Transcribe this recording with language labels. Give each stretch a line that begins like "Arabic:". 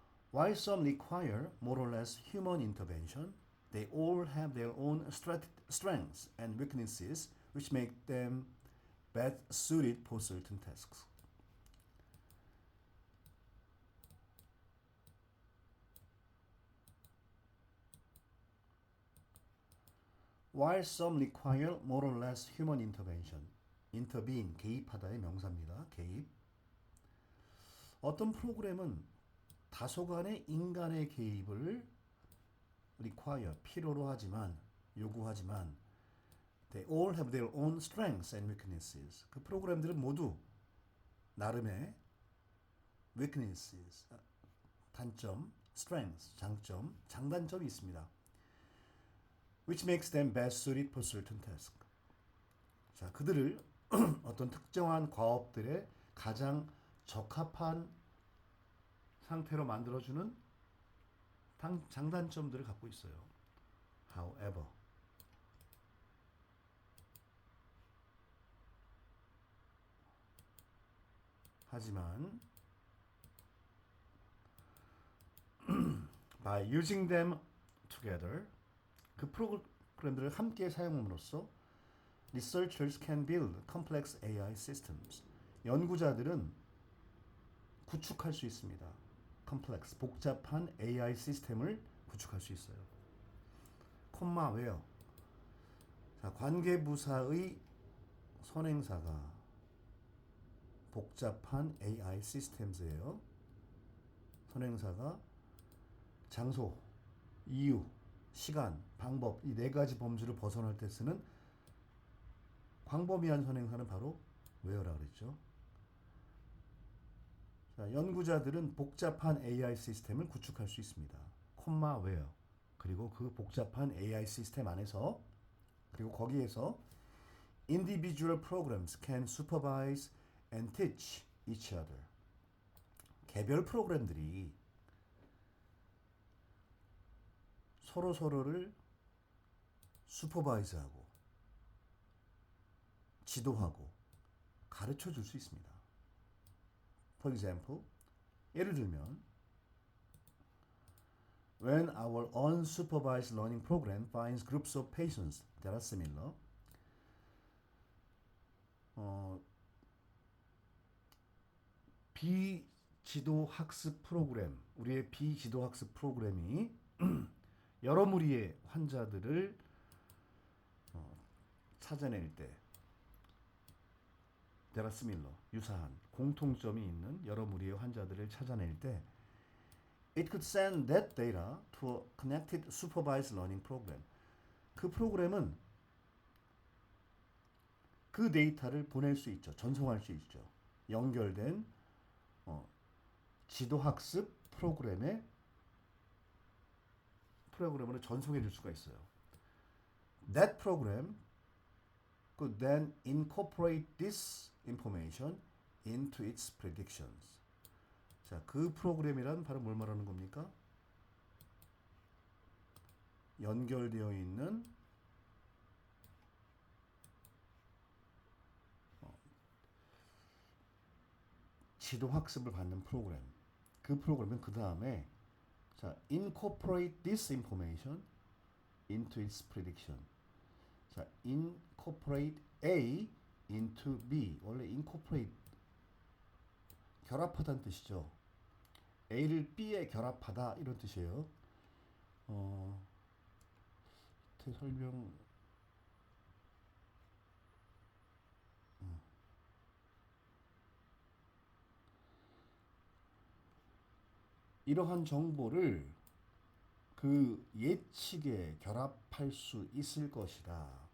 English: While some require more or less human intervention, they all have their own strengths and weaknesses which make them best suited for certain tasks. While some require more or less human intervention.
Korean: intervene, 개입하다의 명사입니다. 개입. 어떤 프로그램은 다소간의 인간의 개입을
English: require,
Korean: 필요로 하지만, 요구하지만
English: they all have their own strengths and weaknesses.
Korean: 그 프로그램들은 모두 나름의 weaknesses, 단점, strengths, 장점, 장단점이 있습니다.
English: which makes them best suited for certain tasks.
Korean: 자, 그들을 어떤 특정한 과업들에 가장 적합한 상태로 만들어주는 장단점들을 갖고 있어요.
English: However,
Korean: 하지만
English: by using them together,
Korean: 그 프로그램들을 함께 사용함으로써
English: researchers can build complex AI systems.
Korean: 연구자들은 구축할 수 있습니다. complex, 복잡한 AI 시스템을 구축할 수 있어요. 콤마 왜요? 자, 관계부사의 선행사가 복잡한 AI 시스템즈예요. 선행사가 장소, 이유, 시간, 방법 이 네 가지 범주를 벗어날 때 쓰는 광범위한 선행사는 바로 where라고 그랬죠. 자, 연구자들은 복잡한 AI 시스템을 구축할 수 있습니다. 콤마 where. 그리고 그 복잡한 AI 시스템 안에서 그리고 거기에서
English: individual programs can supervise and teach each other.
Korean: 개별 프로그램들이 서로를 슈퍼바이즈하고 지도하고 가르쳐 줄 수 있습니다.
English: For example,
Korean: 예를 들면
English: When our unsupervised learning program finds groups of patients that are similar,
Korean: 비지도 학습 프로그램, 우리의 비지도 학습 프로그램이 여러 무리의 환자들을 찾아낼 때
English: that are similar,
Korean: 유사한, 공통점이 있는 여러 무리의 환자들을 찾아낼 때
English: It could send that data to a connected supervised learning program.
Korean: 그 프로그램은 그 데이터를 보낼 수 있죠. 전송할 수 있죠. 연결된 지도학습 프로그램으로 전송해 줄 수가 있어요.
English: That program could then incorporate this information into its predictions.
Korean: 자, 그 프로그램이란 바로 뭘 말하는 겁니까? 연결되어 있는 지도 학습을 받는 프로그램. 그 프로그램은 그 다음에 자,
English: incorporate this information into its prediction. 자, incorporate A into B.
Korean: 원래 incorporate 결합하다는 뜻이죠. A를 B에 결합하다 이런 뜻이에요. 설명 이러한 정보를 그 예측에 결합할 수 있을 것이다.